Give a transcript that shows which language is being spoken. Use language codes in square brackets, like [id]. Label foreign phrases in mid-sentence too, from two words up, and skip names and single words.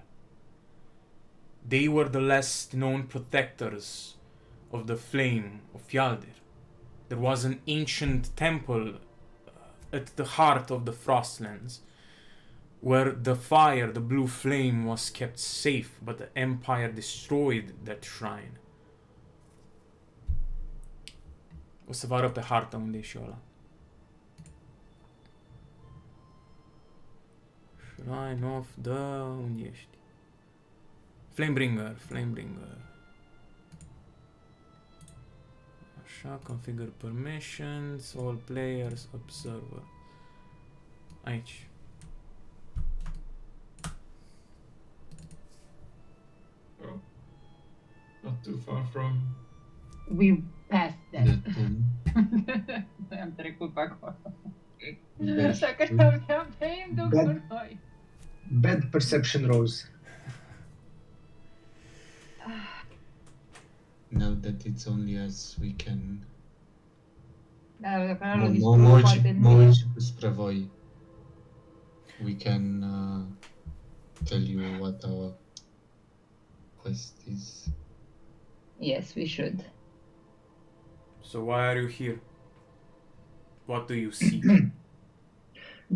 [en] They were the less known protectors of the flame of Fjaldir. There was an ancient temple at the heart of the Frostlands where the fire, the blue flame, was kept safe, but the Empire destroyed that shrine. [ro] O să vă arăt pe hartă unde e și ăla. [en] Shrine of the... [ro] unde ești? [en] Flamebringer, Flamebringer. [ro] Așa, [en] configure permissions, all players, observer. [ro] Aici. [en] Oh. Not too far from. We passed that. The [ro] Am trecut pe acolo. [en] Bad- [ro] Așa că aveam pe Imdu cu noi. [en] Bad perception rolls. Now that it's only us, we can... [ro] Da, dacă n-ar dispărut, poate nu. Mult spre voi. [en] We can tell you what our quest is. Yes, we should. So why are you here? What do you seek? The